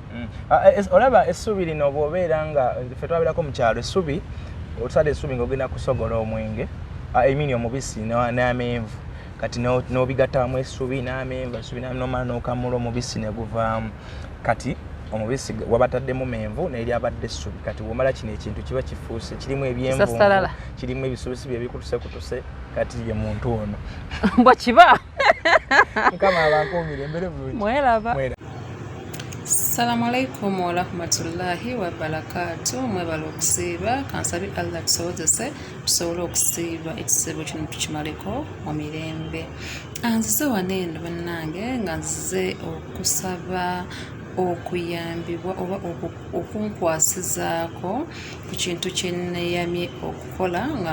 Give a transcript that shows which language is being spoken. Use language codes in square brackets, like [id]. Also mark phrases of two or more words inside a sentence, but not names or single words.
[lg] olaba essubi lino bw'obeera nga ffe twabeerako mu kyalo essubi otusala essubi ng'ogenda kusogola omwenge emini omubisi n'amenvu kati n'obigattamu essubi n'amenvu essubi nomala n'okamula omubisi ne guvaamu kati omubisi wabataddemu menvu n'eri abadde essubi kati womala kino ekintu kiba kifuuse kirimu ebyenvu kirimu ebisubisi bye bikutusekutuse kati ye muntu ono mbwa kiba mukama abankuumire embere bulungi mweraba. [ar] السلام عليكم ورحمة الله وبركاته. [lg] Mwebala okusiiba kansabi Allah tusobozese tusobole okusiiba ekizibu kino tukimaleko mu mirembe. Nzize wano eno bannange nga nzize okusaba okuyambibwa oba okunkwasizaako ku kintu kye neeyamye okukola nga